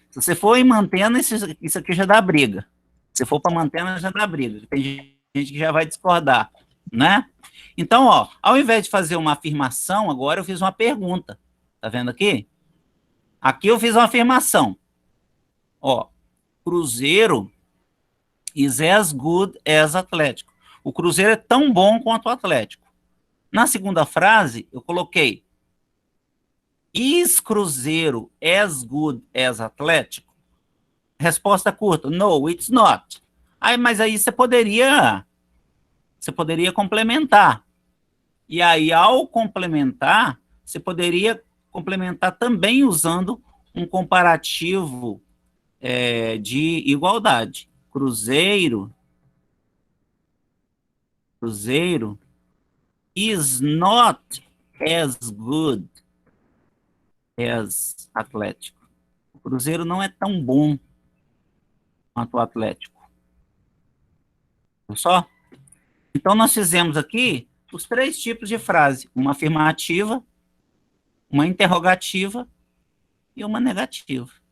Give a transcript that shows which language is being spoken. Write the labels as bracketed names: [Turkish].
[Portuguese] Se você for ir mantendo, isso aqui já dá briga. Se for para mantendo, já dá briga. Tem gente que já vai discordar, né? Então, ó, ao invés de fazer uma afirmação, agora eu fiz uma pergunta. Tá vendo aqui? Aqui eu fiz uma afirmação. [English] Ó, Cruzeiro is as good as Atlético. [Portuguese] O Cruzeiro é tão bom quanto o Atlético. Na segunda frase, eu coloquei [English] Is Cruzeiro as good as Atlético? [Portuguese] Resposta curta, [English] no, it's not. [Portuguese] Mas aí você poderia complementar. E aí, ao complementar, você poderia complementar também usando um comparativo de igualdade. [English] Cruzeiro is not as good as Atlético. [Portuguese] O Cruzeiro não é tão bom quanto o Atlético. Viu só? Então, nós fizemos aqui os 3 tipos de frase. Uma afirmativa, uma interrogativa e uma negativa.